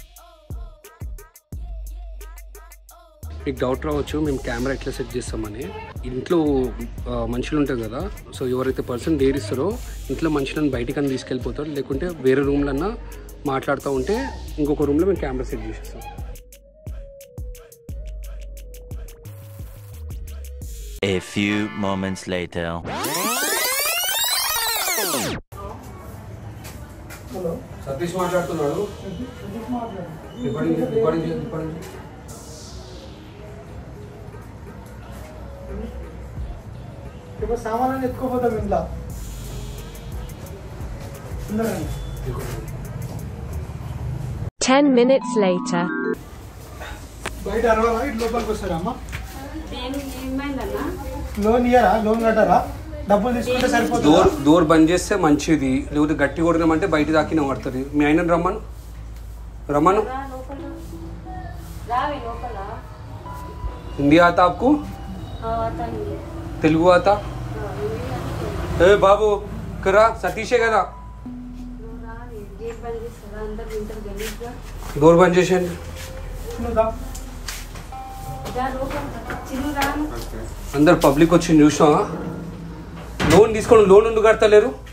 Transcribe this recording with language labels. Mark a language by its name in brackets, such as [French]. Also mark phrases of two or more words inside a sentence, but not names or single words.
[Telugu] మీకు డౌట్ రావచ్చు మేము కెమెరా ఎట్లా సెట్ చేస్తామని. ఇంట్లో మనుషులు ఉంటారు కదా, సో ఎవరైతే [English] person dare [Telugu] ఇస్తారో ఇంట్లో మనుషులను బయటికన్నా తీసుకెళ్ళిపోతారు, లేకుంటే వేరే రూమ్లన్నా మాట్లాడుతూ ఉంటే ఇంకొక రూమ్లో మేము కెమెరా సెట్ చేసేస్తాం. [English] A few moments later. [Telugu] హలో, సతీష్ మాట్లాడుతున్నాడు. ఇప్పుడు సామాన్లు ఎత్తుకోపోతాం ఇంట్లో. [English] 10 minutes later. [Telugu] బయట అరవాలా, ఇటు లోపలికి వస్తారా అమ్మ? లోన్ ఇయ్యారా? లోన్ కట్టారా? డబ్బులు తీసుకుంటే సరిపోతుంది. డోర్ బంద్ చేస్తే మంచిది, లేకపోతే గట్టి కొడినామంటే బయట దాకిన పడుతుంది. మీ ఆయన రమ్మను హిందీ [Hindi] आता आपको? तेलुगु आता? [Telugu] ఏ బాబు కరా, సతీషే కదా. డోర్ బంద్ చేసేయండి. అందరు పబ్లిక్ వచ్చి చూసినా లోన్ తీసుకొని లోన్ ఎందుకు కడతలేరు?